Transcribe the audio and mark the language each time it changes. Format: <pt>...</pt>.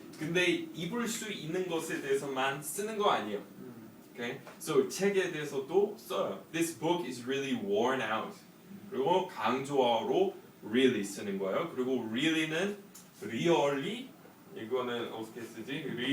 <ko>근데 입을 수 있는 것에 대해서만 쓰는 거 아니에요.</ko> <en>Okay?</en> <ko>So 책에 대해서도 써요.</ko> <en>This book is really worn out.</en> <ko>그리고 강조어로 really 쓰는 거예요. 그리고 really는 really 이거는 어떻게 쓰지?</ko>